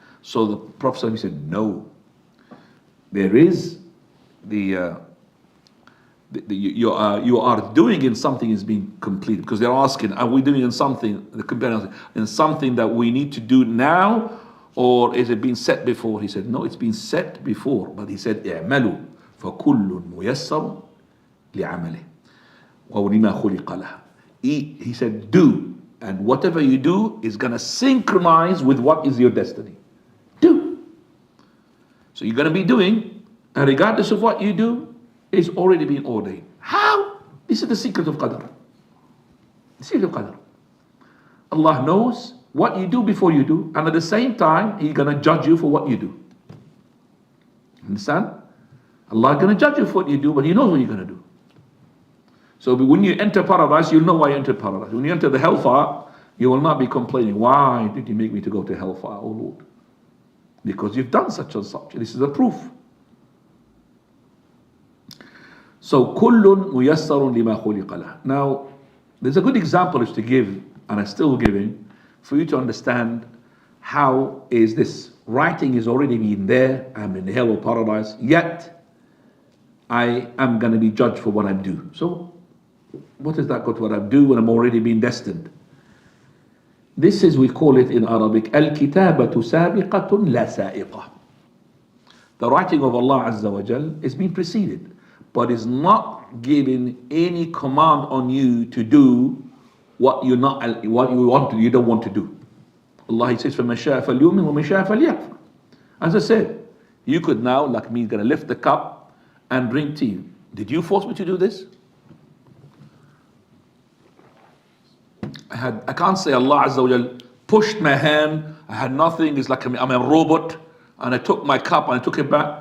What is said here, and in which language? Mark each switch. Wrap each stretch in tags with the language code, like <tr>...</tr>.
<en>So the Prophet said, no. There is you are doing in something is being completed. Because they're asking, are we doing in something that we need to do now, or is it being set before? He said, no, it's been set before. But he said,</en> <ar>اعملوا فكل ميسر لعمله وَلِمَا خُلِقَ لَهُ.</ar> <en>He said, do. And whatever you do is going to synchronize with what is your destiny. Do. So you're going to be doing, and regardless of what you do, it's already been ordained. How? This is the secret of Qadr. The secret of Qadr. Allah knows what you do before you do, and at the same time, He's going to judge you for what you do. Understand? Allah is going to judge you for what you do, but He knows what you're going to do. So when you enter paradise, you'll know why you entered paradise. When you enter the hellfire, you will not be complaining, why did you make me to go to hellfire, oh Lord? Because you've done such and such. This is a proof. So,</en> <ar>كُلٌّ مُيَسَّرٌ لِمَا خُلِقَ لَهُ.</ar> <en>Now, there's a good example is to give, and I'm still giving, for you to understand how is this. Writing is already been there, I'm in hell or paradise, yet I am going to be judged for what I do. So, what has that got to what I do when I'm already been destined? This is, we call it in Arabic,</en> <ar>Al-Kitabatu Sabiqatun La Sa'iqah.</ar> <en>The writing of Allah Azza wa Jal is being preceded, but is not giving any command on you to do what you don't want to do.</en> <ar>Allah,</ar> <en>He says,</en> <ar>فَمَنْ شَاءَ فَلْيُؤْمِنْ وَمَنْ شَاءَ فَلْيَكْفُرْ.</ar> <en>As I said, you could now, like me, gonna lift the cup and drink tea. Did you force me to do this? I can't say Allah Azza wa Jal pushed my hand, I had nothing, it's like I'm a robot, and I took my cup and I took it back.</en>